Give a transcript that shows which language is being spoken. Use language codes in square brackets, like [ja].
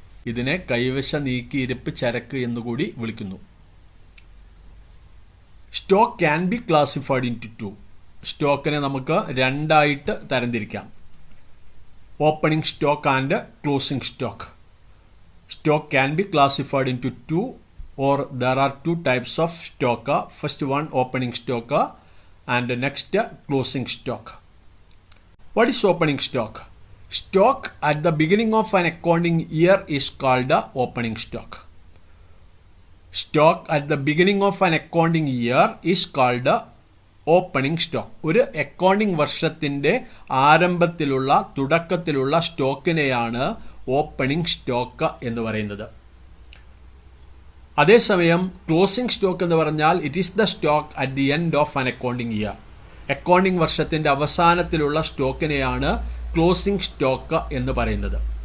[ml] ഇതിനെ കൈവശ നീക്കിയിരിപ്പ് ചരക്ക് എന്നുകൂടി വിളിക്കുന്നു. [en] Stock can be classified into. [ml] സ്റ്റോക്കിനെ നമുക്ക് രണ്ടായിട്ട് തരംതിരിക്കാം. [en] Opening stock and closing stock. Stock can be classified into two, or there are two types of stock. First one opening stock and the next closing stock. What is opening stock? Stock at the beginning of an accounting year is called opening stock. Stock at the beginning of an accounting year is called opening stock. [ml] ഒരു accounting വർഷത്തിൻ്റെ ആരംഭത്തിലുള്ള തുടക്കത്തിലുള്ള സ്റ്റോക്കിനെയാണ് opening stock എന്ന് പറയുന്നത്. അതേസമയം closing stock എന്ന് പറഞ്ഞാൽ [en] It is the stock at the end of an accounting year. [ml] Accounting വർഷത്തിൻ്റെ അവസാനത്തിലുള്ള സ്റ്റോക്കിനെയാണ് closing stock എന്ന് പറയുന്നത്.